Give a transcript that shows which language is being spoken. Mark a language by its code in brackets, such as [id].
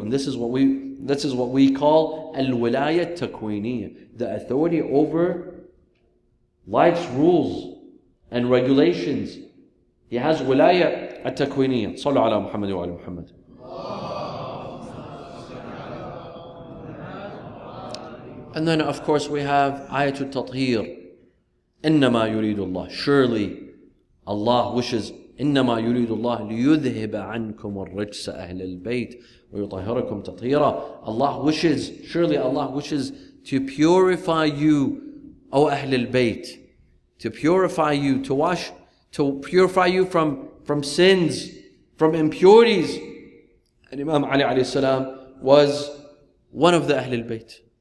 [en] And this is what we call al-wilaya takwiniya, the authority over life's rules and regulations. He has wilaya at-takwiniya. [ar] Sallu ala Muhammad wa ala Muhammad. [en] And then of course we have ayatul tathir. [ar] إنما يريد الله. [en] Surely Allah wishes. [ar] إنما يريد الله ليذهب عنكم الرجس أهل البيت ويطهركم تطهيرا. [en] Allah wishes, surely Allah wishes to purify you, O Ahl al-Bayt, to purify you, to purify you from sins, from impurities. And Imam Ali alayhi salam was one of the Ahl al-Bayt.